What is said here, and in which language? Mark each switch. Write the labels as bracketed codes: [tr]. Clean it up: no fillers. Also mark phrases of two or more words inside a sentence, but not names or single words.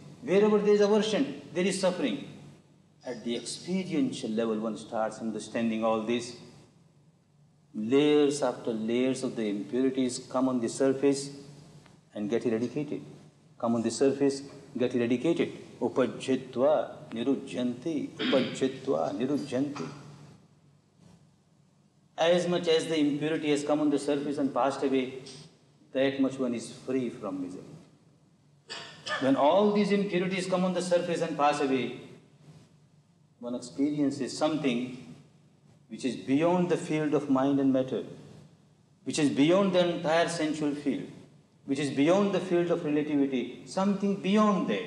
[en] Wherever there is aversion, there is suffering. At the experiential level, one starts understanding all this. Layers after layers of the impurities come on the surface and get eradicated. Come on the surface, get eradicated. [pi] Upajjitva nirujjanti, upajjitva nirujjanti. [en] As much as the impurity has come on the surface and passed away, that much one is free from misery. When all these impurities come on the surface and pass away, one experiences something which is beyond the field of mind and matter, which is beyond the entire sensual field, which is beyond the field of relativity, something beyond that.